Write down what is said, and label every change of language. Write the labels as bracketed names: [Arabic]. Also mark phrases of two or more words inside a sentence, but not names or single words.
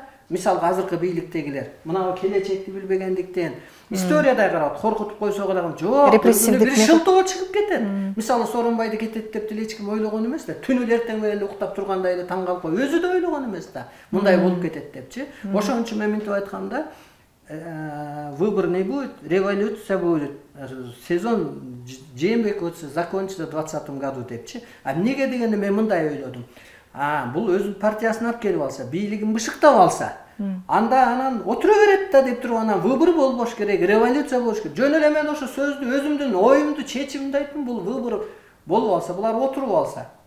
[Kyrgyz] Мисалга азыркы бийликтегилер мына келечекти билбегендиктен историяда карап коркутуп койсо калаган жок, репрессивдик бир шылтоо чыгып кетет. Мисалы Сооронбайды кетет деп деле эч ким ойлогон эмес да. Түнү эртең менен уктап турганда эле таң калып койуп, өзү да ойлогон эмес да. Мындай болуп кетет депчи. Ошон үчүн мен мынтип айтканда, [Russian] выбор не будет, революция будет. Сезон Жээнбеков закончится в 2020 году депчи. [Kyrgyz] Эмнеге дегенде мен мындай ойлодум. Бул өзүнүн партиясын алып келип алса, бийлигин бышыктап алса, анда анан отура берет да деп туруп анан выбор болбош керек, революция болуш керек. Жөн эле мен ошо сөздү, өзүмдүн оюмду, чечимимди айттым, бул выбор болуп алса, булар отуруп алса.